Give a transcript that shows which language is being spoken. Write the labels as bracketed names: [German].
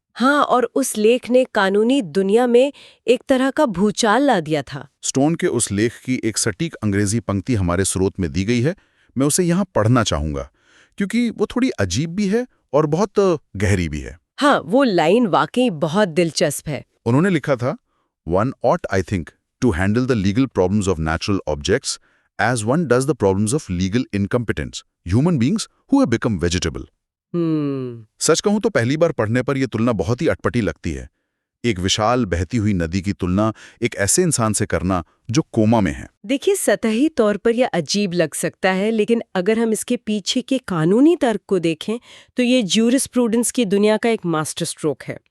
[Hindi] हाँ, और उस लेख ने कानूनी दुनिया में एक तरह का भूचाल ला दिया था। स्टोन के उस लेख की एक सटीक अंग्रेजी पंक्ति हमारे स्रोत में दी गई है। मैं उसे यहाँ पढ़ना चाहूंगा क्योंकि वो थोड़ी अजीब भी है और बहुत गहरी भी है। हाँ, वो लाइन वाकई बहुत दिलचस्प है। उन्होंने लिखा था, [English] One ought, I think, to handle the legal problems of natural objects as one does the problems of legal incompetence, human beings who have become vegetable. [Hindi] सच कहूं तो पहली बार पढ़ने पर यह तुलना बहुत ही अटपटी लगती है। एक विशाल बहती हुई नदी की तुलना एक ऐसे इंसान से करना जो कोमा में है। देखिए, सतही तौर पर यह अजीब लग सकता है, लेकिन अगर हम इसके पीछे के कानूनी तर्क को देखें तो ये ज्यूरिस्प्रूडेंस की दुनिया का एक मास्टर स्ट्रोक है।